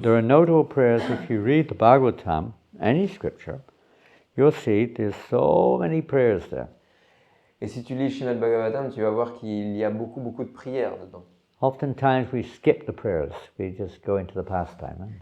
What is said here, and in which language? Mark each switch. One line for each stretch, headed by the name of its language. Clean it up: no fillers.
English: There are notable prayers. If you read the Bhagavatam, any scripture, you'll see there's so many prayers there.
French: Et si tu lis Srimad Bhagavatam, tu vas voir qu'il y a beaucoup de prières dedans.
English: Oftentimes we skip the prayers. We just go into the pastime.